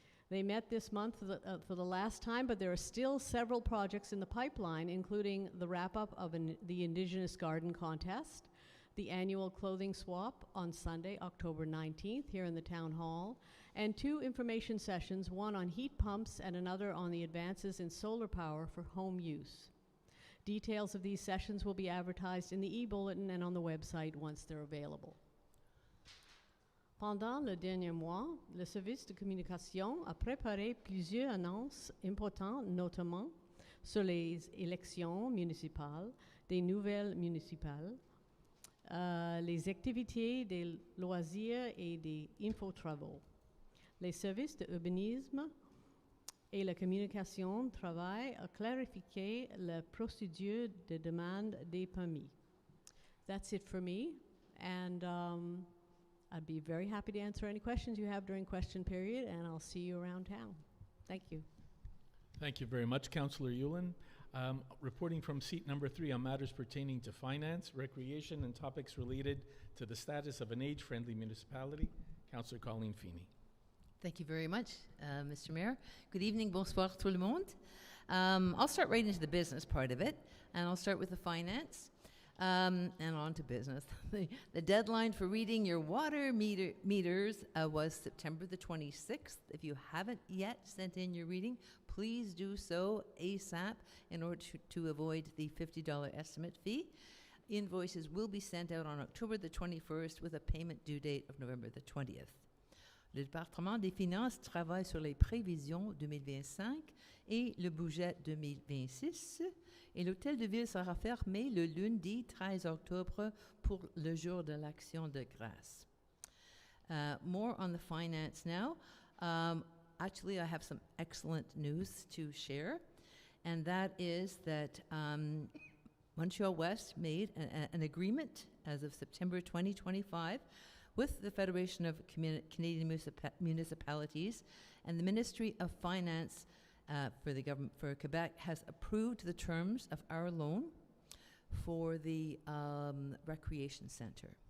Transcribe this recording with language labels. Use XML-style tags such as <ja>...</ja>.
<en>They met this month for the last time, but there are still several projects in the pipeline, including the wrap-up of the Indigenous Garden Contest, the annual clothing swap on Sunday, October 19th, here in the Town Hall, and 2 information sessions, one on heat pumps and another on the advances in solar power for home use. Details of these sessions will be advertised in the e-bulletin and on the website once they're available.</en> <fr>Pendant le dernier mois, le service de communication a préparé plusieurs annonces importantes, notamment sur les élections municipales, des nouvelles municipales, les activités des loisirs et des infotravaux. Les services de urbanisme et la communication travaillent à clarifier la procédure de demande des permis.</fr> <en>That's it for me, and I'd be very happy to answer any questions you have during question period, and I'll see you around town. Thank you. Thank you very much, Councillor Yulin. Reporting from seat number 3 on matters pertaining to finance, recreation, and topics related to the status of an age-friendly municipality, Councillor Colleen Feeney. Thank you very much, Mr. Mayor. Good evening,</en> <fr>bonsoir tout le monde.</fr> <en>I'll start right into the business part of it, and I'll start with the finance. And on to business. The deadline for reading your water meters was September the 26th. If you haven't yet sent in your reading, please do so ASAP in order to avoid the $50 estimate fee. Invoices will be sent out on October the 21st with a payment due date of November the 20th.</en> <fr>Le département des finances travaille sur les prévisions 2025 et le budget 2026. Et l'hôtel de ville sera fermé le lundi 13 octobre pour le jour de l'Action de grâce.</fr> <en>More on the finance now. Actually, I have some excellent news to share, and that is that Montréal-Ouest made an agreement as of September 2025 with the Federation of Canadian Municipalities, and the Ministry of Finance for the government for Quebec has approved the terms of our loan for the recreation center.</en>